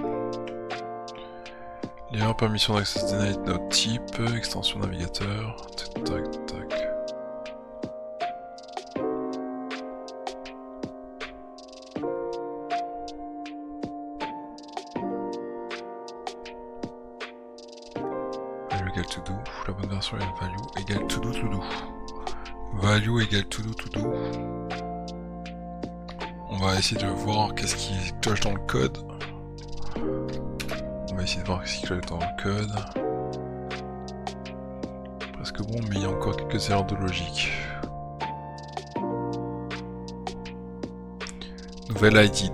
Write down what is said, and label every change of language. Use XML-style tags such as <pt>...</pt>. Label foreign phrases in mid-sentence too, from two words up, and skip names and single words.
<fr>L'erreur permission d'access denied notre type, extension navigateur, tac tac. Value égale</fr> <en>to do,</en> <fr>la bonne version est value égale</fr> <en>to do to do.</en> <fr>Value égale</fr> <en>to do to do.</en> <fr>On va essayer de voir qu'est-ce qui cloche dans le code. On va essayer de voir ce qui cloche dans le code. Presque bon, mais il y a encore quelques erreurs de logique. Nouvelle ID.</fr>